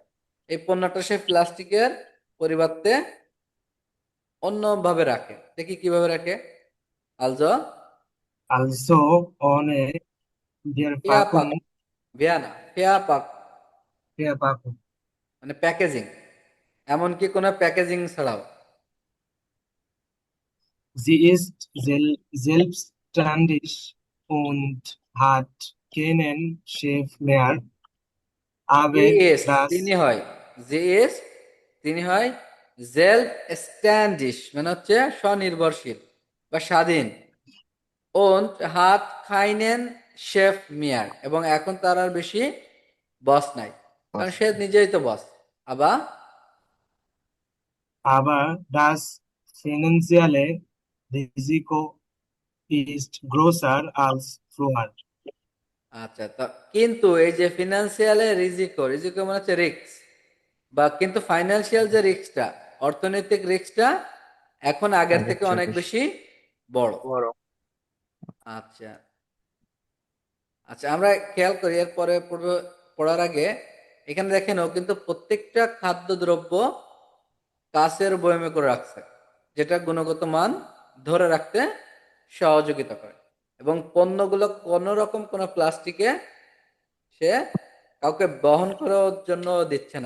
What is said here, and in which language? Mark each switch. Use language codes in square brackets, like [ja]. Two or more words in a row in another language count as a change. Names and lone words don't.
[bn] এই পণ্যটা সে প্লাস্টিকের পরিবর্তে অন্য ভাবে রাখে। দেখি কিভাবে রাখে। আলজো [de] Also ohne ফেয়া পাক, Verpackung, ohne Verpackung Verpackung. [bn] মানে প্যাকেজিং, এমনকি কোনো প্যাকেজিং ছাড়াও। [de] Sie ist selbstständig und hat keinen Chef mehr, জি aber এস das [bn] তিনি হয়, [de] Sie ist [bn] তিনি হয়, সেলফ স্ট্যান্ডিশ মানে হচ্ছে স্বনির্ভরশীল বা স্বাধীন। [de] und hat keinen Chef mehr, [bn] এবং এখন তার আর বেশি বস নাই, কারণ সে নিজেই তো বস। আবার [de] aber das finanzielle Risiko ist größer als früher. [bn] আচ্ছা, তা কিন্তু এই যে [de] finanzielle Risiko, [bn] রিজিকো মানে হচ্ছে রিস্ক, বা কিন্তু ফাইন্যান্সিয়াল যে রিস্কটা, অর্থনৈতিক রিস্কটা এখন আগের থেকে আগের অনেক চেয়ে বেশি। বেশি বড়। বড়। আচ্ছা আচ্ছা, আমরা খেয়াল করি এরপরে পড়ার আগে এখানে দেখেন, ও কিন্তু প্রত্যেকটা খাদ্যদ্রব্য কাচের বয়মে করে রাখছে, যেটা গুণগত মান ধরে রাখতে সহযোগিতা করে, এবং পণ্যগুলো কোনো রকম কোনো প্লাস্টিকে সে কাউকে বহন করার জন্য দিচ্ছে না।